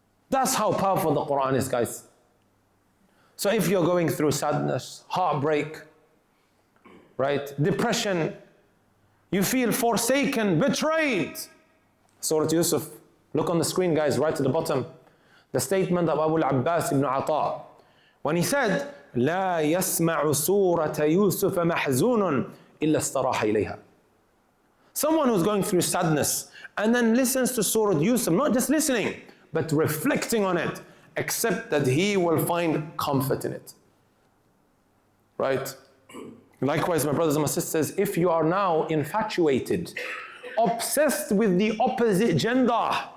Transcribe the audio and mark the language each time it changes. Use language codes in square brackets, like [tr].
[en] That's how powerful the Quran is, guys. So if you're going through sadness, heartbreak, right, depression, you feel forsaken, betrayed, Surah Yusuf, look on the screen, guys, right to the bottom. The statement of Abu al-Abbas ibn Ata, When he said, [ar] لا يسمع سورة يوسف محزون إلا استراح إليها. [en] Someone who's going through sadness and then listens to Surah Yusuf, not just listening, but reflecting on it, except that he will find comfort in it. Right? Likewise, my brothers and my sisters, if you are now infatuated, obsessed with the opposite gender.